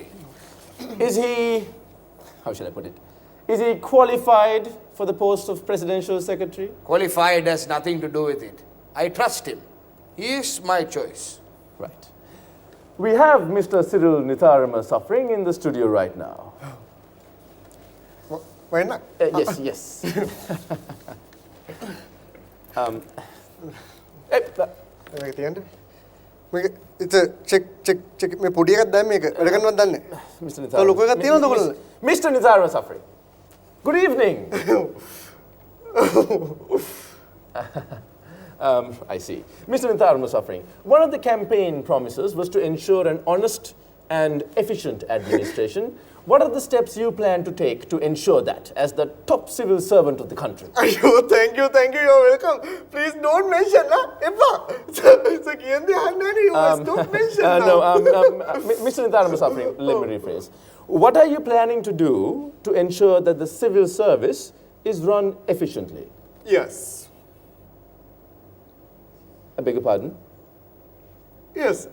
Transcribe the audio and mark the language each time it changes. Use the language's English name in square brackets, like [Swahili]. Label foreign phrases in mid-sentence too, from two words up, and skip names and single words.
[English] Is he, how shall I put it, is he qualified for the post of presidential secretary? Qualified has nothing to do with it. I trust him. He is my choice. Right. We have Mr. Cyril Nitharam suffering in the studio right now. Why not? Yes. [Sinhala] මේක තියන්න. මේක check මේ පොඩි එකක් දැන් මේක වැඩ කරනවද දන්නේ? Mr. ඔය ලොකු එකක් තියෙනවද ඔයගොල්ලෝ? [English] Mr. Nitharam suffering. Good evening. I see. Mr. Nitharam suffering. One of the campaign promises was to ensure an honest and efficient administration. What are the steps you plan to take to ensure that as the top civil servant of the country? අයියෝ thank you you're welcome. Please don't mention එපා. So [Sinhala] කියන්නේ අහන්නේ නේ [English] you don't mention Mr. Nitharam suffering, let me rephrase. What are you planning to do to ensure that the civil service is run efficiently? Yes. I beg your pardon? Yes.